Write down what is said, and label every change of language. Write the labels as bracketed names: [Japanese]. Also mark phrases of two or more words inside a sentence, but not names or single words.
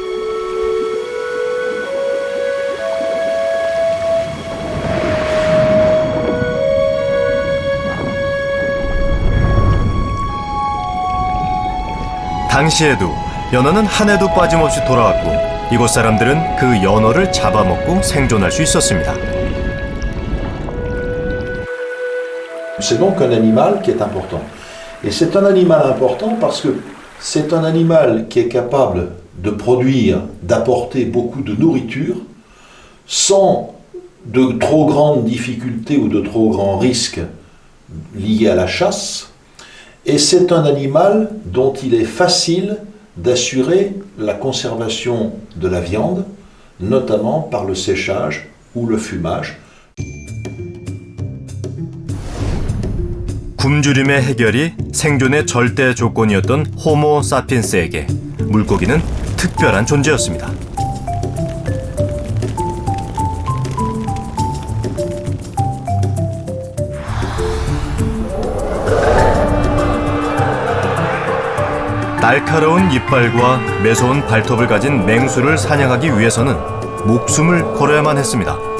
[Korean] 당시에도 연어는 한 해도 빠짐없이 돌아왔고 이곳 사람들은 그 연어를 잡아먹고 생존할 수 있었습니다. [French] C'est donc un animal qui est important. Et c'est un animal important parce que c'est un animal qui est capable de produire, d'apporter beaucoup de nourriture sans de trop grandes difficultés ou de trop grands risques liés à la chasse. Et c'est un animal dont il est facile d'assurer la conservation de la viande, notamment par le séchage ou le fumage. [Korean] 굶주림의 해결이 생존의 절대 조건이었던 호모 사피엔스에게 물고기는 특별한 존재였습니다. 날카로운 이빨과 매서운 발톱을 가진 맹수를 사냥하기 위해서는 목숨을 걸어야만 했습니다.